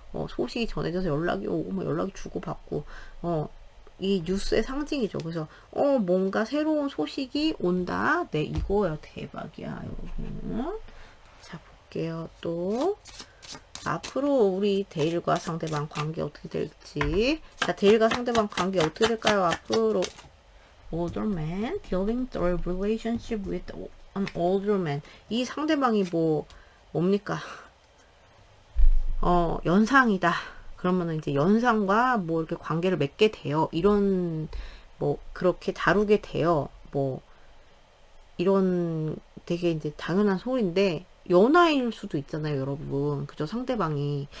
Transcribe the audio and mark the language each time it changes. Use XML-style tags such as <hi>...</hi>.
<ko>소식이 전해져서 연락이 오고 뭐 연락이 주고받고 이 뉴스의 상징이죠. 그래서 뭔가 새로운 소식이 온다. 네, 이거예요. 대박이야, 여러분. 자, 볼게요. 또 앞으로 우리 데일과 상대방 관계 어떻게 될지. 자, 데일과 상대방 관계 어떻게 될까요? 앞으로</ko> <en>older man dealing the relationship with an older man.</en> <ko>이 상대방이 뭡니까? 연상이다. 그러면은 이제 연상과 뭐 이렇게 관계를 맺게 돼요. 이런 뭐 그렇게 다루게 돼요. 뭐 이런 되게 이제 당연한 소리인데 연하일 수도 있잖아요, 여러분. 그죠? 상대방이.</ko>